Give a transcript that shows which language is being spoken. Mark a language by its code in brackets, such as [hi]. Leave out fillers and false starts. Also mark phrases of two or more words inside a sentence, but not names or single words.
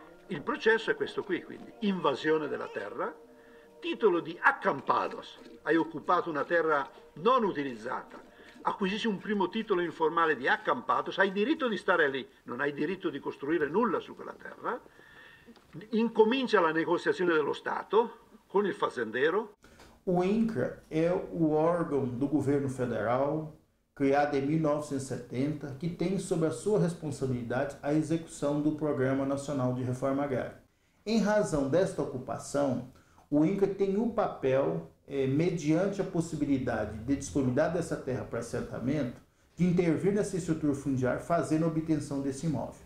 [it] Il processo è questo qui, quindi invasione della terra, titolo di accampados, hai occupato una terra non utilizzata, acquisisci un primo titolo informale di accampados, hai diritto di stare lì, non hai diritto di costruire nulla su quella terra, incomincia la negoziazione dello Stato con il fazendeiro. [pt] O INCRA é o órgão do governo federal, criado em 1970, que tem sob a sua responsabilidade a execução do Programa Nacional de Reforma Agrária. Em razão desta ocupação, o INCRA tem o papel, mediante a possibilidade de disponibilidade dessa terra para assentamento, de intervir nessa estrutura fundiária, fazendo a obtenção desse imóvel.